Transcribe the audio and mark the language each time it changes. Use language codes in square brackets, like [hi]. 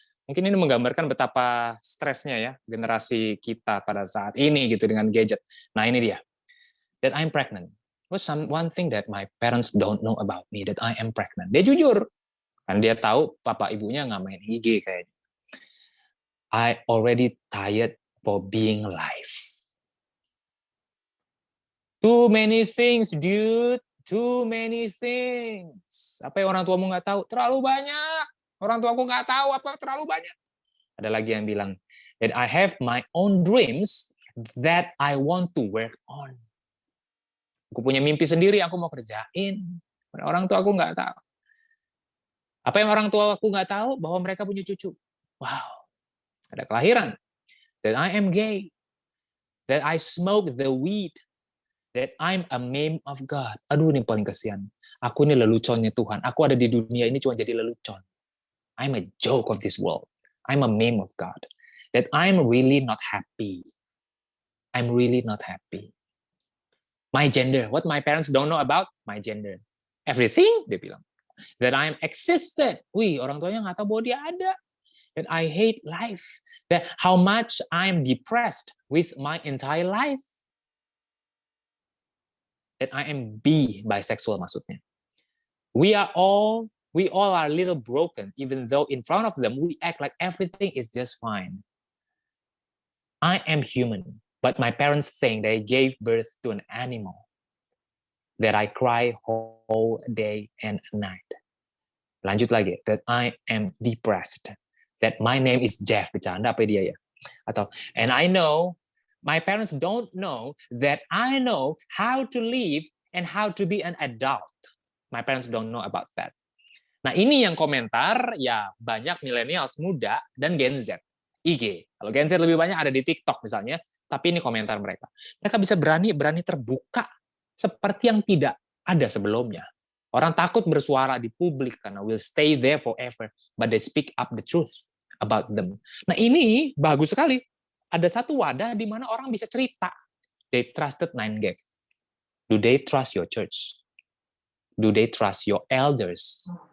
[id] Mungkin ini menggambarkan betapa stresnya ya generasi kita pada saat ini gitu dengan gadget. Nah, ini dia. [en] That I'm pregnant. What's one thing that my parents don't know about me, that I am pregnant. [id] Dia jujur. Kan dia tahu papa ibunya nggak main IG kayaknya. [en] I already tired for being alive. Too many things, dude. Too many things. [id] Apa yang orang tuamu nggak tahu? Terlalu banyak. Orang tuaku nggak tahu apa terlalu banyak. Ada lagi yang bilang, [en] that I have my own dreams that I want to work on. [id] Aku punya mimpi sendiri, aku mau kerjain. Orang tua aku nggak tahu. Apa yang orang tua aku nggak tahu? Bahwa mereka punya cucu. [en] Wow. [id] Ada kelahiran. [en] That I am gay. That I smoke the weed. That I'm a meme of God. [id] Aduh, ini paling kasihan. Aku ini leluconnya Tuhan. Aku ada di dunia ini cuma jadi lelucon. [en] I'm a joke of this world. I'm a meme of God. That I'm really not happy. I'm really not happy. My gender. What my parents don't know about my gender. Everything, [id] dia bilang. [en] That I'm existed. [id] Wih, orang tuanya nggak tahu bahwa dia ada. [en] That I hate life. That how much I'm depressed with my entire life. That I am bisexual [id] maksudnya. [en] We all are a little broken, even though in front of them we act like everything is just fine. I am human, but my parents think they gave birth to an animal. That I cry whole day and night. [id] Lanjut lagi, [en] that I am depressed. That my name is Jeff, [id] bercanda apa dia ya? Atau, [en] and I know my parents don't know that I know how to live and how to be an adult. My parents don't know about that. [id] Nah, ini yang komentar ya banyak millennials muda dan Gen Z. IG. Kalau Gen Z lebih banyak ada di TikTok misalnya, tapi ini komentar mereka. Mereka bisa berani terbuka seperti yang tidak ada sebelumnya. Orang takut bersuara di publik karena [en] will stay there forever, but they speak up the truth about them. [id] Nah, ini bagus sekali. Ada satu wadah di mana orang bisa cerita. [en] They trusted 9gag. Do they trust your church? Do they trust your elders?